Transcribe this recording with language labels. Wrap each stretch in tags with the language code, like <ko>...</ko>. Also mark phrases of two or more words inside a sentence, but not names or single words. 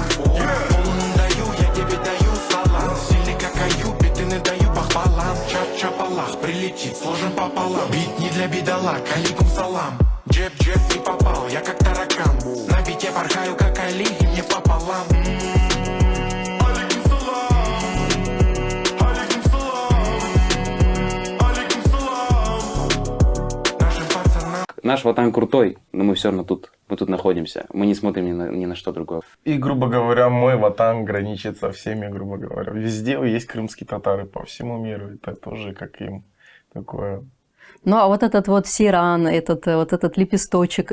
<ru>О, полным даю, я тебе даю салам. Сильный как Аюпи, ты не даю похвалам. Чап-чапалах, прилетит, сложен пополам. Бит не для бедолаг,</ru> <ar>عليكم السلام.</ar> <ru>Джеб-джеб не попал, я как таракан. На бите порхаю, как Али, и мне пополам.</ru> <ar>عليكم السلام. عليكم السلام. عليكم السلام.</ar> <ru>Нашим пацанам. Наш ватан крутой, но мы все равно тут. Мы тут находимся. Мы не смотрим ни на что другое. И, грубо говоря, мой ватан граничит со всеми, грубо говоря. Везде есть крымские татары по всему миру. Это тоже как им такое... Ну, а вот этот вот сиран, вот этот лепесточек.</ru>